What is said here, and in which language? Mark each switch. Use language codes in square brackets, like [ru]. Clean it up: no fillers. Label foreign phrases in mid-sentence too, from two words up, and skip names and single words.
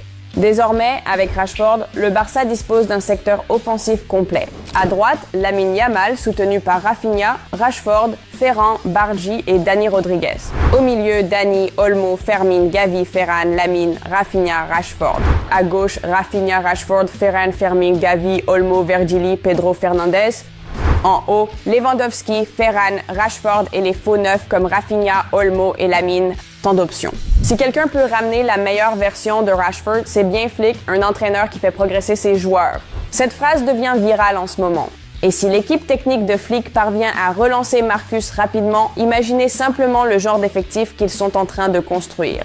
[fr] Désormais, avec Rashford, le Barça dispose d'un secteur offensif complet. À droite, Lamine Yamal, soutenu par Rafinha, Rashford, Ferran, Bargi et Dani Rodriguez. Au milieu, Dani, Olmo, Fermin, Gavi, Ferran, Lamine, Rafinha, Rashford. À gauche, Rafinha, Rashford, Ferran, Fermin, Gavi, Olmo, Virgili, Pedro Fernandez. En haut, Lewandowski, Ferran, Rashford et les faux neufs comme Rafinha, Olmo et Lamine. Tant d'options. Si quelqu'un peut ramener la meilleure version de Rashford, c'est bien Flick, un entraîneur qui fait progresser ses joueurs. Cette phrase devient virale en ce moment. Et si l'équipe technique de Flick parvient à relancer Marcus rapidement, imaginez simplement le genre d'effectif qu'ils sont en train de construire.